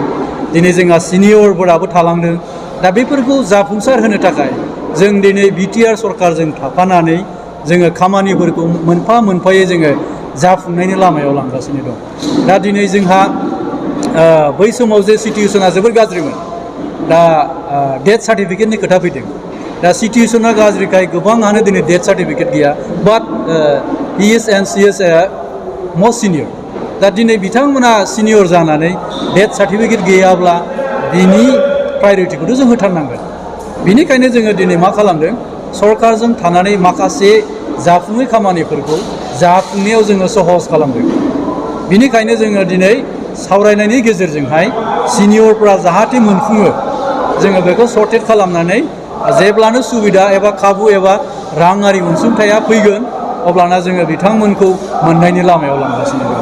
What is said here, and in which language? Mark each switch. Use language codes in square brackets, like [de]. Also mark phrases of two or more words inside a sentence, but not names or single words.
[brx] दिनै जोंहा सिनियरफोराबो थालांदों। दा बेफोरखौ जाफुंसार होनो थाखाय जों दिनै बिटिआर सरकारजों थाफानानै जोङो खामानिफोरखौ मोनफा मोनफायै जोङो जाफुंनायनि लामायाव लांगासिनो दं। दा दिनै जोंहा बै समाव जे सिटुवेसना जोबोर गाज्रिमोन, दा [en] death certificate [brx] खोथा फैदों। दा सिटुवेसना गाज्रिखाय गोबाङानो दिनै [en] death certificate [brx] गैया। [en] but he is and she is most senior. [brx] दा दिनै बिथांमोना सिनियर जानानै [en] death certificate [brx] गैयाब्ला बिनि प्रायरिटिखौथ' जों होथारनांगोन। बिनिखायनो जोङो दिनै मा खालामदों, सरकारजों थानानै माखासे जाफुङै खामानिफोरखौ जाफुंनायाव जोङो सहज खालामदों। बिनिखायनो जोङो दिनै सावरायनायनि गेजेरजोंहाय सिनियरफ्रा जाहाथे मोनफुङो, जोङो बेखौ सर्टेट खालामनानै जेब्लानो सुबिदा एबा खाबु एबा राङारि अनसुंथाया फैगोन, अब्लाना जोङो बिथांमोनखौ मोननायनि लामायाव लांगासिनो दं।